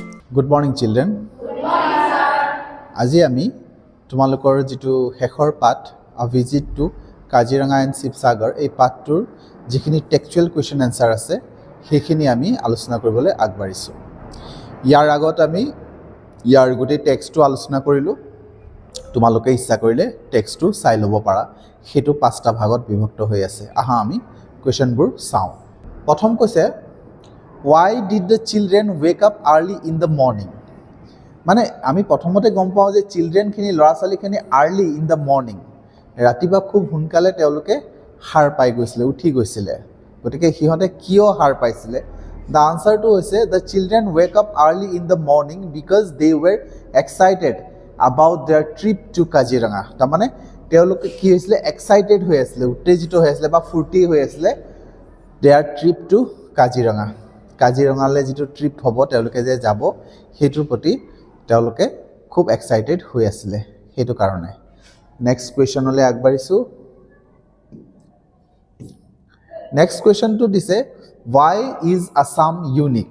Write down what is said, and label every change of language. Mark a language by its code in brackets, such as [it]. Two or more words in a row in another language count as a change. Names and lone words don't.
[en] Good morning, children. [as] আজি আমি তোমালোকৰ যেটো হেখৰ পাঠ [en] a visit to Kaziranga and Sibsagar [as] এই পাঠটোৰ যিখিনি [en] textual question answer [as] আছে সেইখিনি আমি আলোচনা কৰিবলৈ আগবাঢ়িছো। ইয়াৰ আগত আমি ইয়াৰ গোটেই টেক্সটটো আলোচনা কৰিলো। তোমালোকে ইচ্ছা কৰিলে টেক্সটটো চাই ল'ব পাৰা। হেতু পাঁচটা ভাগত বিভক্ত হৈ আছে। আহা আমি কোৱেশ্চনবোৰ চাওঁ। প্ৰথম কৈছে [en] Why did the children wake up early in the morning? [as] মানে আমি প্ৰথমতে গম পাওঁ যে চিলড্ৰেনখিনি ল'ৰা ছোৱালীখিনি [en] early in the morning [as] ৰাতিপুৱা খুব সোনকালে তেওঁলোকে সাৰ পাই গৈছিলে, উঠি গৈছিলে। গতিকে সিহঁতে কিয় সাৰ পাইছিলে? [en] the answerটো [as] হৈছে [en] the children wake up early in the morning because they were excited about their trip to [as] কাজিৰঙা। তাৰমানে তেওঁলোকে কি হৈছিলে? এক্সাইটেড হৈ আছিলে, উত্তেজিত হৈ আছিলে বা ফূৰ্তি হৈ আছিলে [en] their trip to [as] কাজিৰঙা। কাজিৰঙালৈ যিটো ট্ৰিপ হ'ব তেওঁলোকে যে যাব সেইটোৰ প্ৰতি তেওঁলোকে খুব এক্সাইটেড হৈ আছিলে, সেইটো কাৰণে। [en] next questionলৈ [as] আগবাঢ়িছোঁ। [en] next questionটো [as] দিছে [en] Why is Assam unique?